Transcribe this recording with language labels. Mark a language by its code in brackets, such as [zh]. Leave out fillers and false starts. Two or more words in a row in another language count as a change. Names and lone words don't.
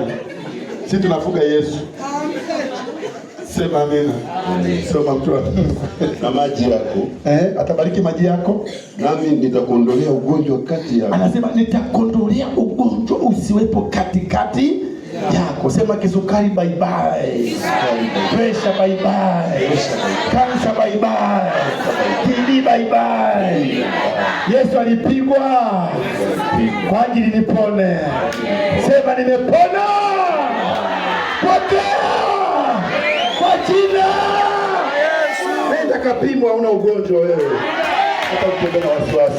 [sw] Sisi tunafuga Yesu. Sema amina. Soma mtu na maji yako. Atabariki maji yako. Nami nitakuondolea ugonjwa kati yako. Anasema nitakuondolea ugonjwa usiwepo katikati yako. Sema kisukari [en] bye bye, pressure bye bye, cancer bye bye, TB bye bye. [sw] Yesu alipigwa kwa ajili nipone. Sema nimepona. Pokea kwa jina Yesu. Nenda kapimwa, una ugonjwa wewe, hata ukitembea na wasiwasi.